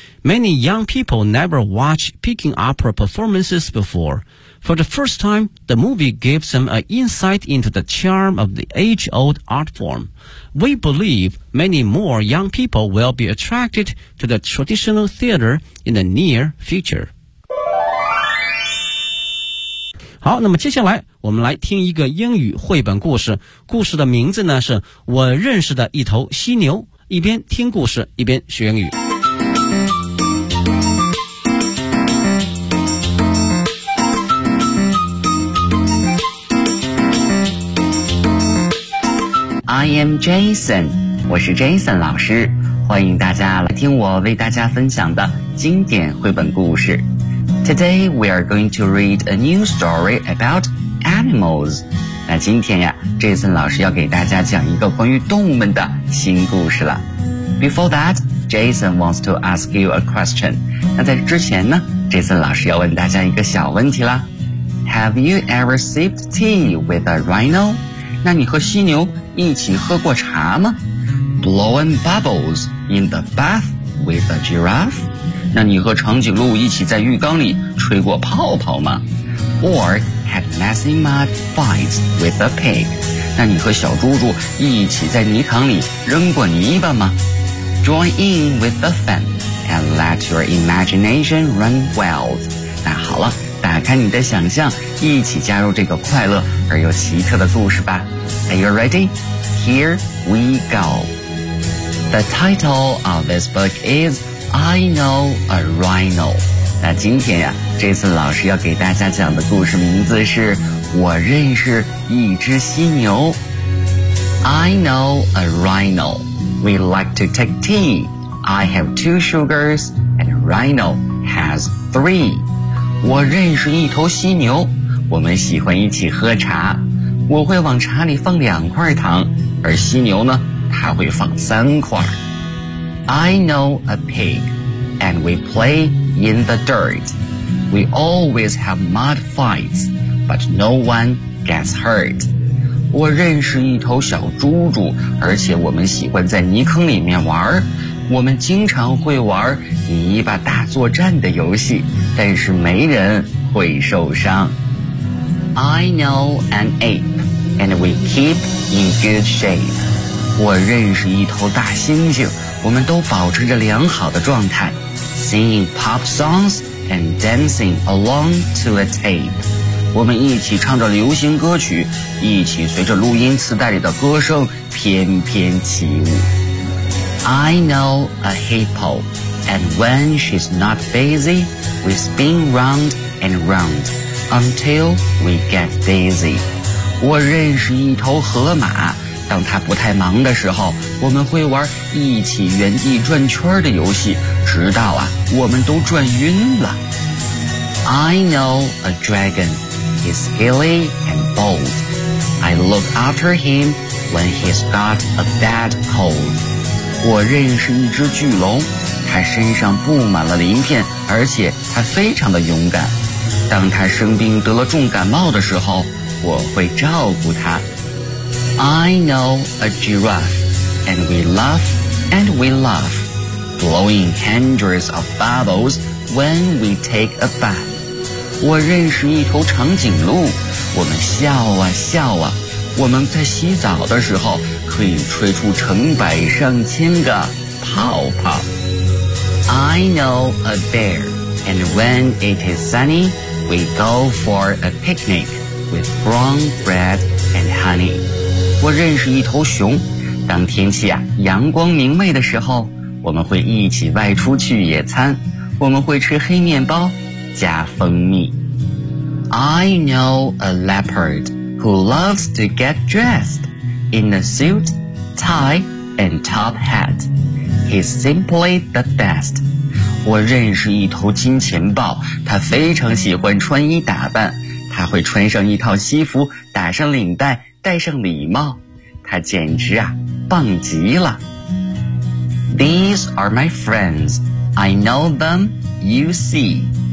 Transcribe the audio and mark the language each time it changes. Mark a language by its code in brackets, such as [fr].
[en] Many young people never watched Peking opera performances before. For the first time, the movie gives them an insight into the charm of the age-old art form. We believe many more young people will be attracted to the traditional theater in the near future. [zh] 好，那么接下来我们来听一个英语绘本故事，故事的名字呢是我认识的一头犀牛，一边听故事一边学英语。 [en] I am Jason， [zh] 我是 Jason 老师，欢迎大家来听我为大家分享的经典绘本故事。 [en] Today we are going to read a new story about animals. [zh] 那今天呀，这次老师要给大家讲一个关于动物们的新故事了。 [en] Before that, Jason wants to ask you a question. [zh] 那在之前呢，这次老师要问大家一个小问题啦。 [en] Have you ever sipped tea with a rhino? [zh] 那你和犀牛一起喝过茶吗？ [en] Blowing bubbles in the bath with a giraffe? [zh] 那你和长颈鹿一起在浴缸里吹过泡泡吗？ [en] Or had messy mud fights with a pig? [zh] 那你和小猪猪一起在泥塘里扔过泥巴吗？ [en] Join in with the fun and let your imagination run wild. [zh] 那好了，打开你的想象，一起加入这个快乐而又奇特的故事吧。 [en] Are you ready? Here we go. The title of this book isI know a rhino. [zh] 那今天呀，这次老师要给大家讲的故事名字是我认识一只犀牛。 [en] I know a rhino. We like to take tea. I have two sugars and rhino has three. [zh] 我认识一头犀牛，我们喜欢一起喝茶。我会往茶里放两块糖，而犀牛呢，它会放三块。 [en] I know a pig, and we play in the dirt. We always have mud fights, but no one gets hurt. [zh] 我认识一头小猪猪，而且我们喜欢在泥坑里面玩，我们经常会玩泥巴大作战的游戏，但是没人会受伤。 [en] I know an ape and we keep in good shape。 [zh] 我认识一头大猩猩，我们都保持着良好的状态， [en] Singing pop songs and dancing along to a tape。 [zh] 我们一起唱着流行歌曲，一起随着录音磁带里的歌声翩翩起舞。 [en] I know a hippo and when she's not busy we spin round and round until we get dizzy。 [zh] 我认识一头河马，当它不太忙的时候，我们会玩一起原地转圈的游戏，直到啊我们都转晕了。 [en] I know a dragonHe's hilly and bold. I look after him when he's got a bad cold. [zh] 我认识一只巨龙，它身上布满了鳞片，而且它非常的勇敢。当它生病得了重感冒的时候，我会照顾它。 [en] I know a giraffe, and we laugh and we laugh, blowing hundreds of bubbles when we take a bath. [zh] 我认识一头长颈鹿，我们笑啊笑啊，我们在洗澡的时候可以吹出成百上千个泡泡。 [en] I know a bear and when it is sunny we go for a picnic with brown bread and honey。 [zh] 我认识一头熊，当天气啊阳光明媚的时候，我们会一起外出去野餐，我们会吃黑面包加蜂蜜。 [en] I know a leopard who loves to get dressed in a suit, tie, and top hat. He's simply the best. [zh] 我认识一头金钱豹，他非常喜欢穿衣打扮，他会穿上一套西服，打上领带，戴上礼帽，他简直啊棒极了。 [en] These are my friends. I know them, you see.